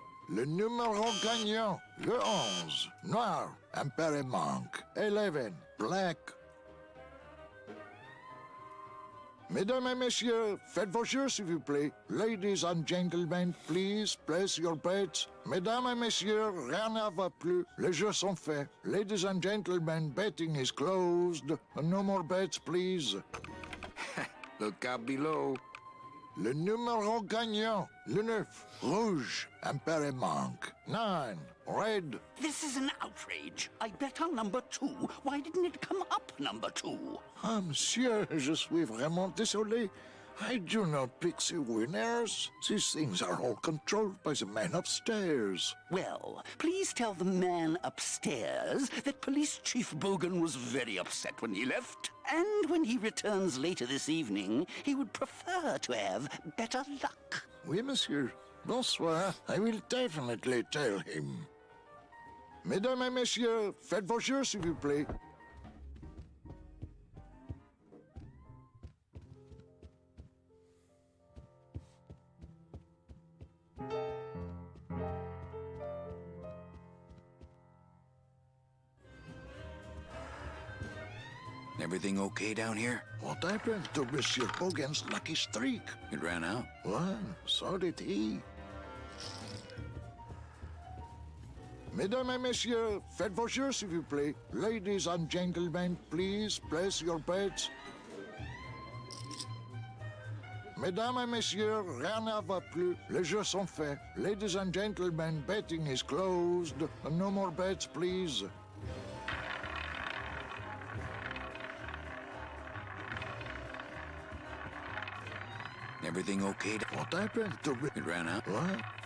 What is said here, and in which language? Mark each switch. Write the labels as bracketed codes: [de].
[fr] Le numéro gagnant, le 11, noir, impair et manque. [en] 11, black. [fr] Mesdames et messieurs, faites vos jeux, s'il vous plaît. [en] Ladies and gentlemen, please place your bets. [fr] Mesdames et messieurs, rien ne va plus. Les jeux sont faits. [en] Ladies and gentlemen, betting is closed. No more bets, please. Look out below. [fr] Le numéro gagnant, le 9, rouge, impair et manque. [en] 9, red. This is an outrage. I bet on number 2. Why didn't it come up number 2? [fr] Ah, monsieur, je suis vraiment désolé. [en] I do not pick the winners. These things are all controlled by the man upstairs. Well, please tell the man upstairs that Police Chief Bogan was very upset when he left. And when he returns later this evening, he would prefer to have better luck. [fr] Oui, monsieur. Bonsoir. [en] I will definitely tell him. [fr] Mesdames et messieurs, faites vos jeux, s'il vous plaît. [en] Everything okay down here? What happened to Monsieur Bogan's lucky streak? It ran out. Well, so did he. [fr] Mesdames et messieurs, faites vos jeux, s'il vous plaît. [en] Ladies and gentlemen, please place your bets. [fr] Mesdames et messieurs, rien ne va plus. Les jeux sont faits. [en] Ladies and gentlemen, betting is closed. No more bets, please. Everything okay? What happened to... It ran out. What?